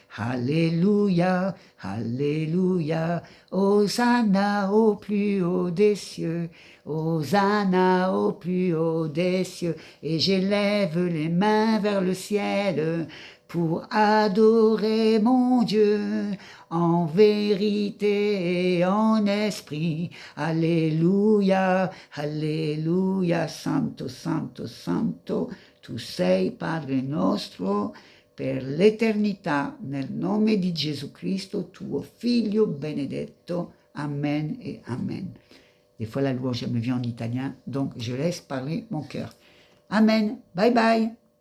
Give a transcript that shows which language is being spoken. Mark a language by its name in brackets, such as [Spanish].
[French] Alléluia, alléluia, Hosanna au plus haut des cieux, Hosanna au plus haut des cieux, et j'élève les mains vers le ciel pour adorer mon Dieu en vérité et en esprit. [Italian] Alléluia, alléluia, santo, santo, santo, tu sei Padre nostro, per l'eternità, nel nome di Gesù Cristo, tuo Figlio benedetto. [French] Amen et amen. Des fois la louange me vient en italien, donc je laisse parler mon cœur. Amen, bye bye.